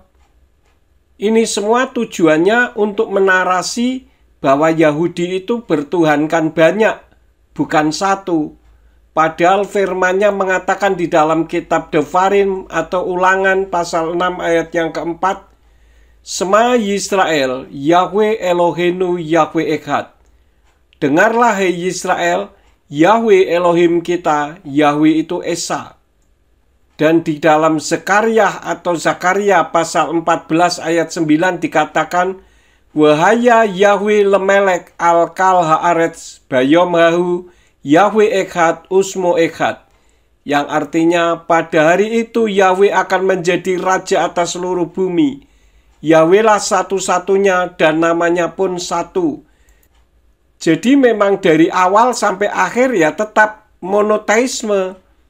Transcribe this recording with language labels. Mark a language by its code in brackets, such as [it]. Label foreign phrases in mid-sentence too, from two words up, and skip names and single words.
[id] Ini semua tujuannya untuk menarasi bahwa Yahudi itu bertuhankan banyak, bukan satu. Padahal firman-Nya mengatakan di dalam kitab Devarim atau Ulangan pasal 6 ayat yang keempat, [he] שמע ישראל, יהוה אלהינו יהוה אחד. [id] Dengarlah hai Yisrael, Yahweh Elohim kita, Yahweh itu Esa. Dan di dalam Zekaria atau Zakaria pasal 14 ayat 9 dikatakan, [he] והיה יהוה למלך על כל הארץ ביום ההוא יהוה אחד ושמו אחד. [id] Yang artinya pada hari itu Yahweh akan menjadi raja atas seluruh bumi. Yahweh lah satu-satunya dan namanya pun satu. Jadi memang dari awal sampai akhir ya tetap monoteisme.